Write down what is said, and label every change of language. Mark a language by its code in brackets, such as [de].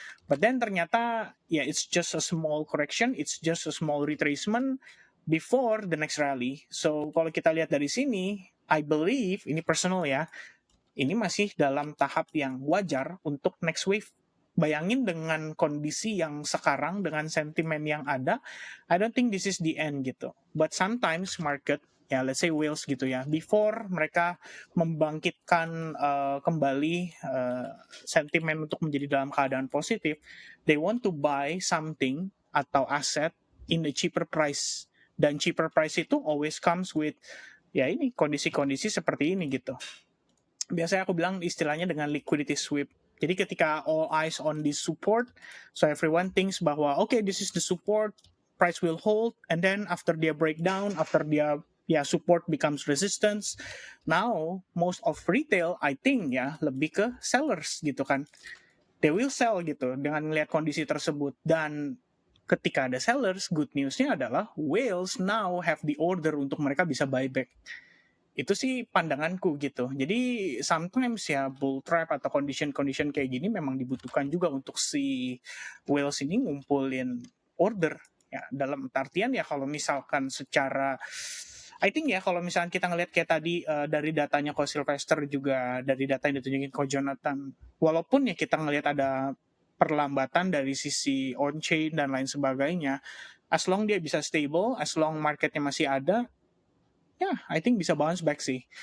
[en] But then [id] ternyata ya [en] it's just a small correction, it's just a small retracement before the next rally. [id] So kalau kita lihat dari sini, [en] I believe [id] ini personal ya, ini masih dalam tahap yang wajar untuk [en] next wave. [id] Bayangin dengan kondisi yang sekarang, dengan sentimen yang ada, [en] I don't think this is the end [id] gitu. [en] But sometimes market, ya let's say whales gitu ya, before [id] mereka membangkitkan kembali sentimen untuk menjadi dalam keadaan positif, [en] they want to buy something atau aset in a cheaper price. [id] Dan [en] cheaper price [id] itu [en] always comes with [id] ya ini kondisi-kondisi seperti ini gitu. Biasanya aku bilang istilahnya dengan liquidity sweep. Jadi ketika [en] all eyes on this support, so everyone thinks bahwa okay, this is the support, price will hold, and then after dia breakdown, after dia support becomes resistance, now most of retail I think [id] ya lebih ke [en] sellers gitu kan. They will sell [id] gitu dengan melihat kondisi tersebut. Dan ketika ada [en] sellers, good newsnya adalah whales now have the order [id] untuk mereka bisa [en] buyback. [id] Itu sih pandanganku gitu. Jadi sometimes ya bull trap atau condition kayak gini memang dibutuhkan juga untuk si whales ini ngumpulin order ya, dalam artian ya kalau misalkan secara I think ya kalau misalkan kita ngelihat kayak tadi dari datanya Ko Sylvester juga dari data yang ditunjukin Ko Jonathan, walaupun ya kita ngelihat ada perlambatan dari sisi on-chain dan lain sebagainya, [en] as long [id] dia bisa stable, as long marketnya masih ada, ya, [en] I think [id] bisa bounce back sih.